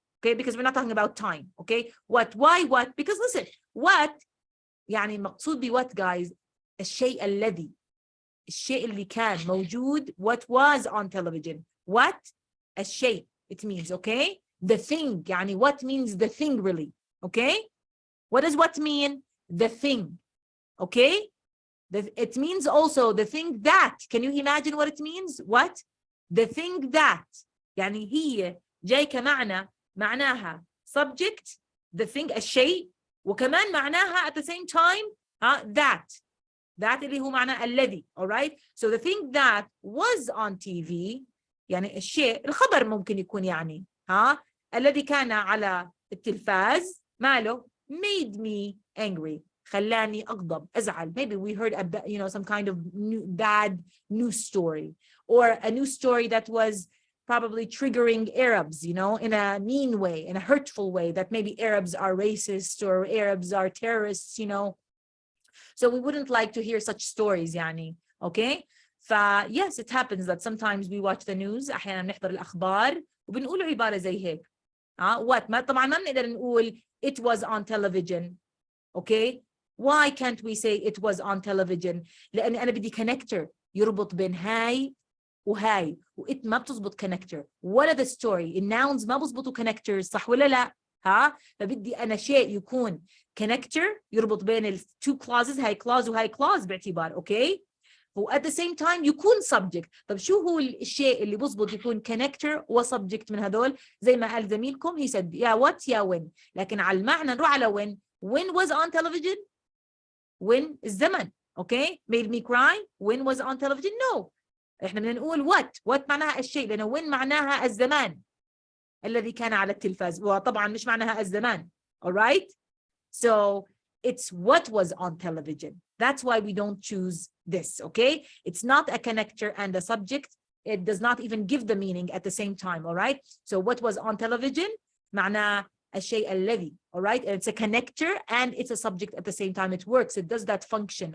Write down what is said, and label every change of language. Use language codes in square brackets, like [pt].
[en] Okay, because we're not talking about time. Okay, what, why, what? Because listen, what [ar] يعني مقصود بwhat guys الشيء اللي كان موجود, [en] what was on television. What? الشيء. It means, okay, the thing. يعني what means the thing really. Okay, what does what mean? The thing. Okay, it means also the thing that. Can you imagine what it means? What? The thing that. [ar] يعني هي جاي كمعنى معناها subject, [en] the thing [ar] الشيء, وكمان معناها [en] at the same time that [ar] اللي هو معناه الذي. [en] all right, so the thing that was on TV [ar] يعني الشيء الخبر ممكن يكون يعني الذي كان على التلفاز ماله [en] made me angry, [ar] خلاني أغضب أزعل. [en] Maybe we heard some kind of bad news story, or a news story that was probably triggering Arabs, in a mean way, in a hurtful way, that maybe Arabs are racist or Arabs are terrorists, So we wouldn't like to hear such stories يعني. Okay, yes, it happens that sometimes we watch the news. [ar] أحيانا نحضر الأخبار وبنقول عبارة زي هيك. [en] What? [ar] طبعا ما بنقدر نقول [en] it was on television. Okay, why can't we say it was on television? [ar] لأن أنا بدي connector يربط بين هاي وهاي, وإت ما بتزبط connector. [en] What are the story? [ar] الناونز ما بزبطوا connectors, صح ولا لا؟ فبدي أنا شيء يكون connector يربط بين ال [en] two clauses, [ar] هاي clause وهاي clause باعتبار. [en] Okay, و at the same time يكون subject. [ar] طب شو هو الشيء اللي بزبط يكون connector و subject من هذول؟ زي ما قال زميلكم, [en] he said [ar] يا what يا when. لكن على المعنى نروح على [en] when was on television. when الزمن. Okay, made me cry. when was on television. [ar] No, احنا بدنا نقول what معناها الشيء, لأنه when معناها الزمان الذي كان على التلفاز, وطبعا مش معناها الزمان. [en] all right, so it's what was on television. That's why we don't choose this. Okay, it's not a connector and a subject. It does not even give the meaning at the same time. All right, so what was on television [ar] معناه الشيء الذي. [en] all right, and it's a connector and it's a subject at the same time. It works, it does that function.